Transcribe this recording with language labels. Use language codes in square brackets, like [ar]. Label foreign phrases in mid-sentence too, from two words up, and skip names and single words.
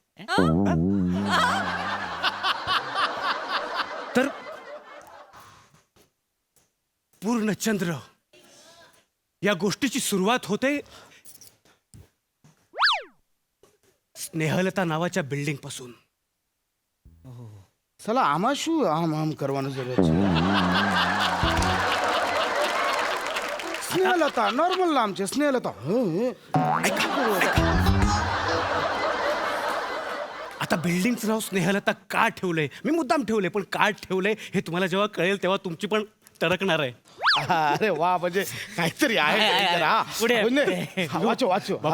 [mr] तर पूर्णचंद्र या गोष्टीची सुरुवात होते स्नेहलता नावाच्या बिल्डिंग पासून. [gu] चला આમાં શું આમ આમ કરવાનું જરૂર છે. સ્નેહલતા નોર્મલ નામ છે સ્નેહલતા. [mr] आता बिल्डिंगचं नाव स्नेहलता का ठेवलंय, मी मुद्दाम ठेवलंय, पण का ठेवलंय हे तुम्हाला जेव्हा कळेल तेव्हा तुमची पण टरकणार आहे. अरे वा म्हणजे काहीतरी आहे. काहीतरी. हा. पुढे. भोजने. हा, वाचो वाचो. हा.